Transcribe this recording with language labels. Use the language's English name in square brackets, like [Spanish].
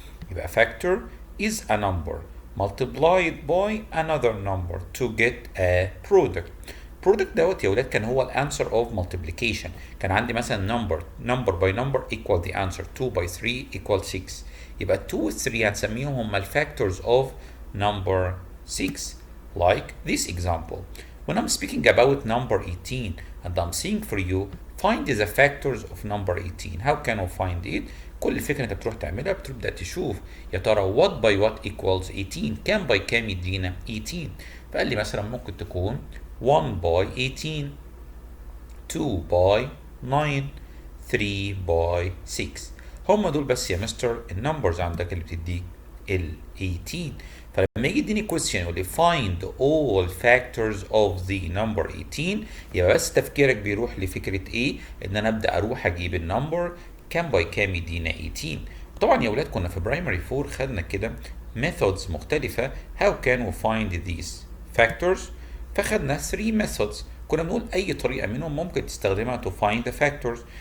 [English] يبقى factor is a number multiplied by another number to get a product. [Arabic] product دوت يا ولاد كان هو الانسر [English] of multiplication. [Arabic] كان عندي مثلا [English] number by number equal the answer. 2 by 3 equal 6. [Arabic] يبقى 2 و 3 هنسميهم هم الفactors of number 6. [English] Like this example. When I'm speaking about number 18 and I'm saying for you find the factors of number 18. How can we find it? [Arabic] كل الفكرة انت بتروح تعملها بتبدأ تشوف يا ترى [English] what by what equals 18. [Arabic] كام by كام يدينا 18. فقال لي مثلا ممكن تكون 1 by 18 2 by 9 3 by 6. هم دول بس يا مستر النمبرز عندك اللي بتديك ال 18. فلما يجي يديني question يقول لي [English] find all factors of the number 18 [Arabic] يبقى بس تفكيرك بيروح لفكرة ايه؟ ان انا ابدأ اروح اجيب النمبر كام باي كام يدينا 18. طبعا يا ولاد كنا في primary 4 خدنا كده methods مختلفة [English] how can we find these factors. [Arabic] فخدنا 3 methods. كنا بنقول اي طريقة منهم ممكن تستخدمها [English] to find the factors.